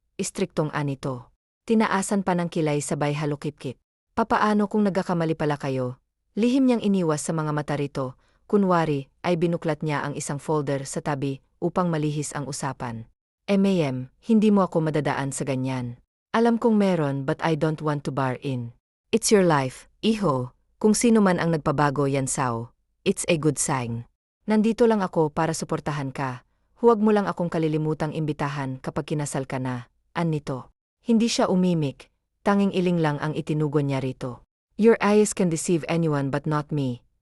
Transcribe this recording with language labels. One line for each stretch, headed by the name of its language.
Filipino: Istriktong anito. Tinaasan pa ng kilay sabay halukip-kip. Papaano kung nagkakamali pala kayo? Lihim niyang iniwas sa mga mata rito. Kunwari, ay binuklat niya ang isang folder sa tabi upang malihis ang usapan. Hindi mo ako madadaan sa ganyan. Alam kong meron
English: but I don't want to bar in. It's your life, iho.
Filipino: Kung sino man ang nagpabago yan saw.
English: It's a good sign.
Filipino: Nandito lang ako para suportahan ka. Huwag mo lang akong kalilimutang imbitahan kapag kinasal ka na. Nito. Hindi siya umimik. Tanging iling lang ang itinugon niya rito.
English: Your eyes can deceive anyone but not me.